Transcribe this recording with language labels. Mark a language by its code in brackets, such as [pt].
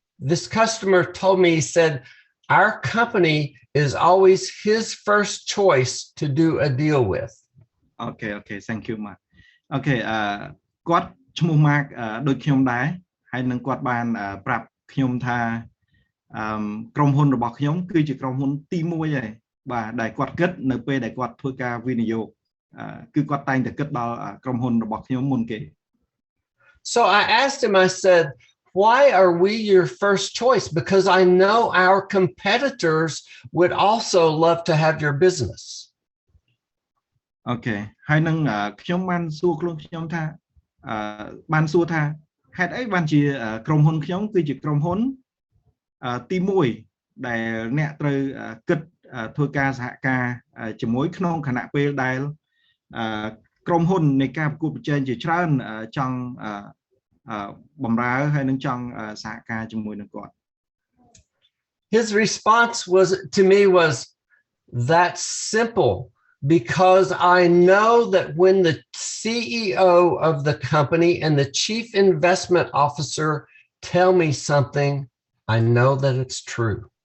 [en] This customer told me, he said, our company is always his first choice to do a deal with. Okay, thank you, Mark. [km] Okay, គាត់ឈ្មោះ Mark ដូចខ្ញុំដែរហើយនឹងគាត់បានប្រាប់ខ្ញុំថាក្រុមហ៊ុនរបស់ខ្ញុំគឺជាក្រុមហ៊ុនទី1ហើយបាទដែលគាត់គិតនៅពេលដែលគាត់ធ្វើការវិនិយោគគឺគាត់តែងតែគិតដល់ក្រុមហ៊ុនរបស់ខ្ញុំមុនគេ [en] So I asked him, I said, why are we your first choice? Because I know our competitors would also love to have your business. [km] Okay ហើយនឹងខ្ញុំបានសួរខ្លួនខ្ញុំថាបានសួរថាហេតុអីបានជាក្រុមហ៊ុនខ្ញុំគឺជាក្រុមហ៊ុនទី1ដែលអ្នកត្រូវគិតធ្វើការសហការជាមួយក្នុងគណៈពេលដែល ក្រុមហ៊ុននៃការប្រកួតប្រជែងជាច្រើនចង់បម្រើហើយនឹងចង់សហការជាមួយនឹងគាត់ [en] His response was to me was that simple because I know that when the CEO of the company and the chief investment officer tell me something, I know that it's true.